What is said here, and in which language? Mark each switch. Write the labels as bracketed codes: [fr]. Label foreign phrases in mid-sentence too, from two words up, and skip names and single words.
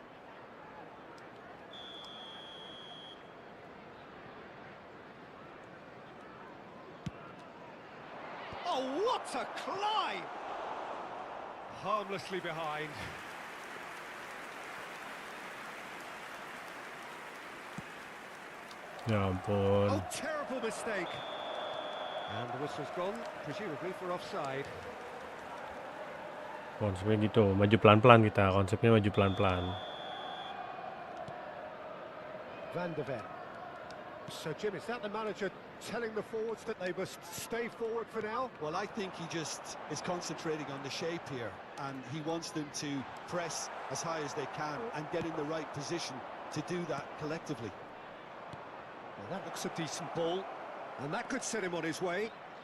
[en] Oh, what a climb! Harmlessly behind. [id] Ya ampun. [en] Oh, terrible mistake. And the whistle's gone, presumably for offside. [id] Konsepnya gitu, maju pelan-pelan kita. Konsepnya maju pelan-pelan. [en] Van de Ven. So, Jim, is that the manager telling the forwards that they must stay forward for now? Well, I think he just is concentrating on the shape here, and he wants them to press as high as they can and get in the right position to do that collectively. Well, that looks a decent ball, and that could set him on his way.